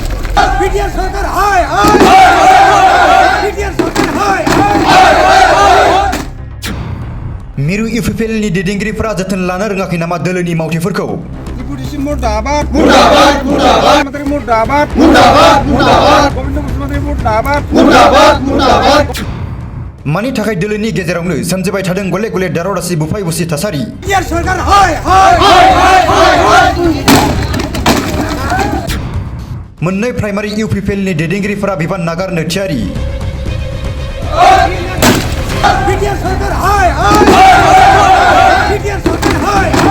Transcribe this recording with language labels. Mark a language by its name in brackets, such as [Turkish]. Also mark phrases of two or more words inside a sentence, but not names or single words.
[Bodo] बिटिआर सरकार हाय हाय बिटिआर सरकार हाय मिरु इउपिपिएलनि दैदेनगिरिफोरा जोथोन लानो रोङाखै नामा दोलोनि मावथिफोरखौ [Hindi] डिपुटी मुर्दाबाद मुर्दाबाद मुर्दाबाद मंत्री मुर्दाबाद मुर्दाबाद मुर्दाबाद गोविंद मुख्यमंत्री मुर्दाबाद मुर्दाबाद मुर्दाबाद [Bodo] मानि थाखाय दोलोनि गेजेरावनो सोमजिबाय थादों गले गले दावराव दावसि बुफाय बुसि थासारि बिटिआर सरकार हाय हाय हाय हाय मोननै प्राइमारि इउपिपिएलनि दैदेनगिरिफोरा बिबान नागारनो थियारि बिटिआर सरकार हाय हाय बिटिआर सरकार हाय